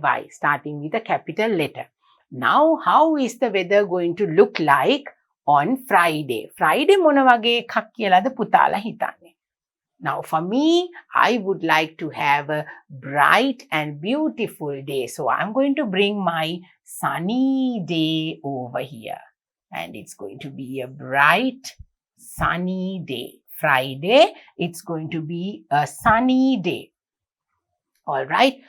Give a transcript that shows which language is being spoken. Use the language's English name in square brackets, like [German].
[English] Starting with a capital letter. Now, how is the weather going to look like on Friday? [Sinhala] Friday මොන වගේ එකක් කියලාද පුතාලා හිතන්නේ? [English] Now, for me, I would like to have a bright and beautiful day. So, I'm going to bring my sunny day over here. And it's going to be a bright, sunny day. Friday, it's going to be a sunny day. All right.